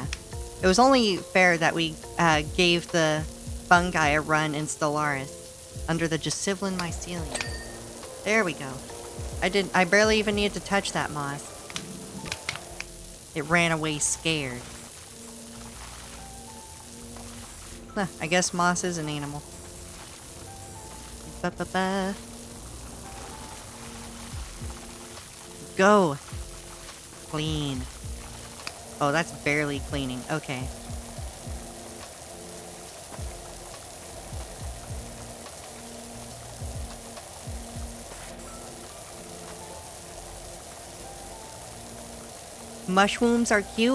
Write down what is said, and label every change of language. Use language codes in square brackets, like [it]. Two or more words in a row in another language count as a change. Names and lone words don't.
[en] It was only fair that we gave the fungi a run in Stellaris under the Gisilin mycelium. There we go. I barely even needed to touch that moss. It ran away scared. Huh, I guess moss is an animal. Ba-ba-ba. Go. Clean. Oh, that's barely cleaning. Okay. Mushrooms are cute.